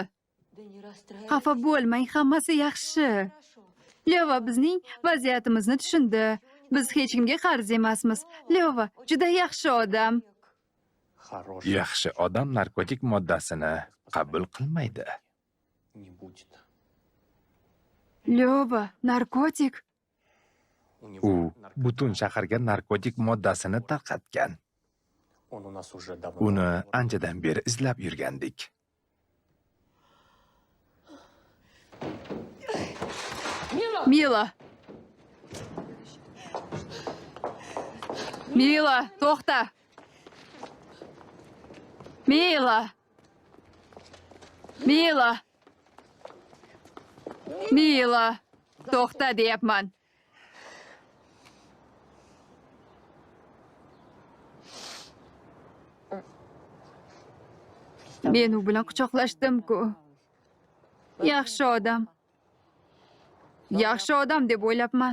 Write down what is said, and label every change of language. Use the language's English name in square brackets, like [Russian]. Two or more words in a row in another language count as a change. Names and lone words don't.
[Uzbek] Xafa bo'lmang, hammasi yaxshi. Leva bizning vaziyatimizni tushundi. Biz hech kimga qarz emasmiz. Leva juda yaxshi odam. [Russian] Хороший [Uzbek] Yaxshi odam narkotik moddasini qabul qilmaydi. [Russian] не будет. [Uzbek] Leva, narkotik. U butun shaharga narkotik moddasini tarqatgan. [Russian] Он у нас уже давно. [Uzbek] Uni anchadan beri izlab yurgandik. Mila. Mila, to'xta. Mila. Mila. Mila, to'xta deyapman. Men u bilan quchoqlashdim-ku. Yaxshi odam. Yaxshi odam deb o'ylabman.